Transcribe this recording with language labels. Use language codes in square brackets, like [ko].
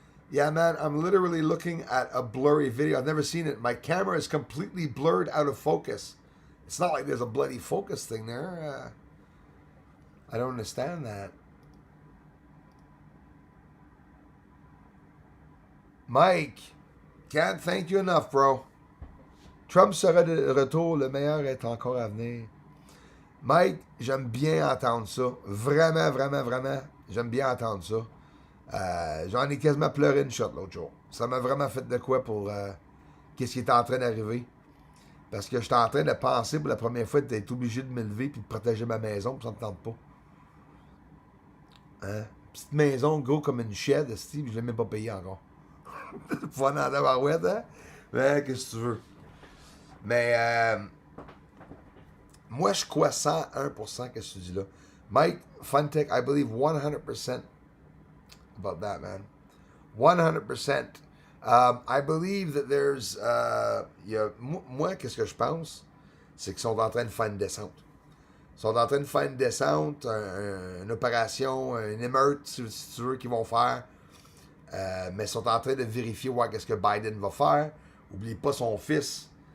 [en] Yeah, man, I'm literally looking at a blurry video. I've never seen it. My camera is completely blurred out of focus. It's not like there's a bloody focus thing there. I don't understand that. Mike, can't thank you enough, bro. [fr] Trump sera de retour, le meilleur est encore à venir. Mike, j'aime bien entendre ça. Vraiment, vraiment, vraiment, j'aime bien entendre ça. J'en ai quasiment pleuré une shot l'autre jour. Ça m'a vraiment fait de quoi pour qu'est-ce qui est en train d'arriver. Parce que j'étais en train de penser pour la première fois d'être obligé de m'élever puis de protéger ma maison, puis ça me tente pas. Hein? Petite maison, gros comme une shed, puis je l'ai même pas payé encore. Fun en tabarouette, hein? Ouais, qu'est-ce que tu veux? Mais moi, je crois 101% que ce que tu dis là. [en] Mike, Funtech, I believe 100% about that, man. 100%. I believe that there's... [fr] moi, qu'est-ce que je pense? C'est qu'ils sont en train de faire une descente. Ils sont en train de faire une descente, une opération, une émeute, si tu veux, qu'ils vont faire. Mais ils sont en train de vérifier qu'est-ce que Biden va faire. Oublie pas son fils.